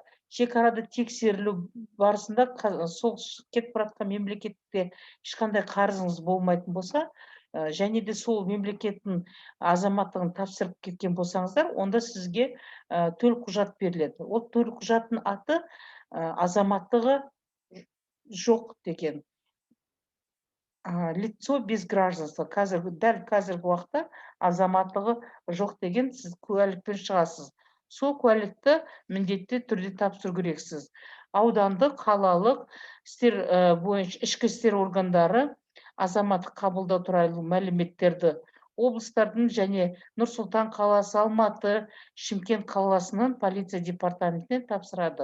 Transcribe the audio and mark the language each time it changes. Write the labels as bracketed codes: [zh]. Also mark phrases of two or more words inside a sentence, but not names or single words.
[kk] Шекарада тексерілу барысында сол кетіп бара жатқан мемлекетте ешқандай қарызыңыз болмайтын болса, және де сол мемлекеттің азаматтығын тапсырып кеткен болсаңыздар, онда сізге төл құжат беріледі. Ол төл құжаттың аты азаматтығы жоқ деген. [ru] Лицо без гражданства. [kk] Дәл қазіргі уақытта азаматтығы жоқ деген сіз куәлікпен шығасыз. Сол куәлікті міндетті түрде тапсыру керексіз. Аудандық, қалалық істер бойынша ішкі істер органдары азаматтық қабылдау туралы мәліметтерді облыстардың және Нұр-Сұлтан қаласы, Алматы, Шымкент қаласының полиция департаментіне тапсырады.